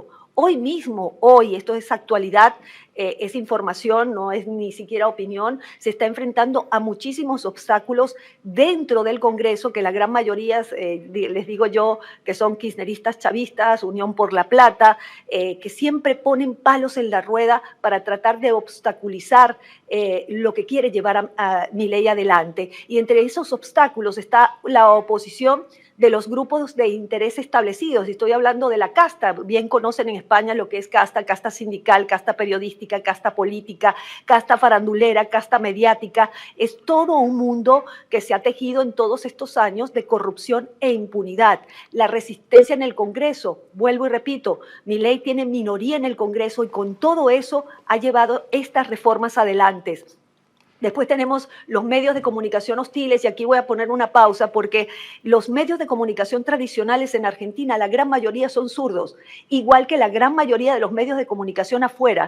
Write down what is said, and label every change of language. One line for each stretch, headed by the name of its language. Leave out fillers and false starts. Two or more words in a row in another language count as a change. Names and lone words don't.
Spanish: Hoy mismo, hoy, esto es actualidad, es información, no es ni siquiera opinión, se está enfrentando a muchísimos obstáculos dentro del Congreso, que la gran mayoría, les digo yo, que son kirchneristas, chavistas, Unión por la Plata, que siempre ponen palos en la rueda para tratar de obstaculizar lo que quiere llevar a Milei adelante. Y entre esos obstáculos está la oposición de los grupos de interés establecidos. Y estoy hablando de la casta, bien conocen en España lo que es casta, casta sindical, casta periodística, casta política, casta farandulera, casta mediática. Es todo un mundo que se ha tejido en todos estos años de corrupción e impunidad. La resistencia en el Congreso, vuelvo y repito, Milei tiene minoría en el Congreso y con todo eso ha llevado estas reformas adelante. Después tenemos los medios de comunicación hostiles, y aquí voy a poner una pausa porque los medios de comunicación tradicionales en Argentina, la gran mayoría son zurdos, igual que la gran mayoría de los medios de comunicación afuera.